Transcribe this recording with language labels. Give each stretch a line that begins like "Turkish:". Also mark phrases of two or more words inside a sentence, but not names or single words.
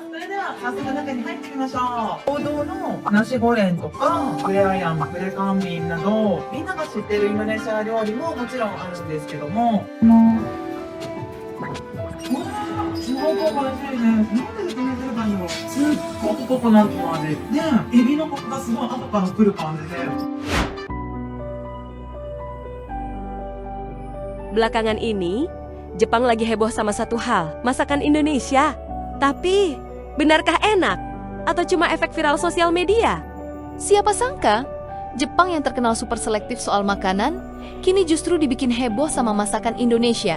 Japanese: それでは早速中に入ってみましょう。王道のナシゴレンとか、フレアヤン、フレカンビンなど、みんなが知ってるインドネシア料理ももちろんあるんですけども、すごく美味しいです。なんで説明すればいいの？すっごくココナッツの味。で、エビのコクがすごい後から来る感じで。
Indonesian: Belakangan ini, Jepang lagi heboh sama satu hal, masakan Indonesia. Tapi, benarkah enak? Atau cuma efek viral sosial media? Siapa sangka, Jepang yang terkenal super selektif soal makanan, kini justru dibikin heboh sama masakan Indonesia.